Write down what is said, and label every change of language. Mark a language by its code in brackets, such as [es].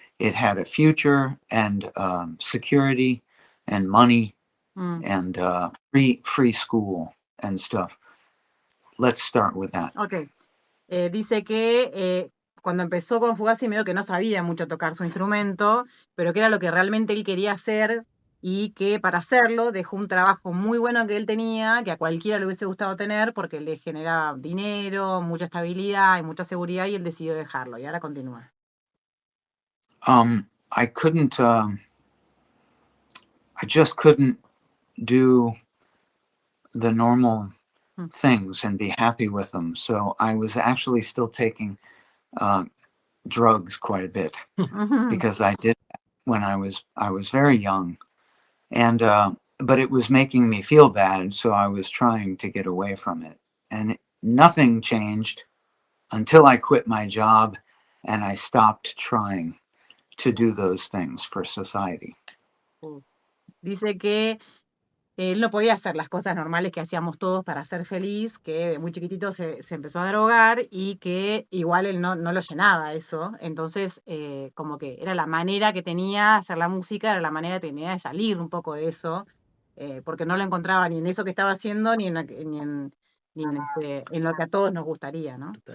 [en] It had a future and security and money and free school and stuff. Let's start with that. Okay. [es] Dice que cuando empezó con Fugazi medio que no sabía mucho tocar su instrumento, pero que era lo que realmente él quería hacer, y que para hacerlo dejó un trabajo muy bueno que él tenía, que a cualquiera le hubiese gustado tener, porque le generaba dinero, mucha estabilidad y mucha seguridad, y él decidió dejarlo, y ahora continúa. [en] I couldn't, I just couldn't do the normal Mm. things and be happy with them. So I was actually still taking drugs quite a bit Ujú. because I did that when I was very young, and but it was making me feel bad, so I was trying to get away from it, and nothing changed until I quit my job and I stopped trying to do those things for society. [es] Dice que él no podía hacer las cosas normales que hacíamos todos para ser feliz, que de muy chiquitito se empezó a drogar y que igual él no lo llenaba eso. Entonces, como que era la manera que tenía hacer la música, era la manera que tenía de salir un poco de eso, porque no lo encontraba ni en eso que estaba haciendo, ni en lo que a todos nos gustaría, ¿no?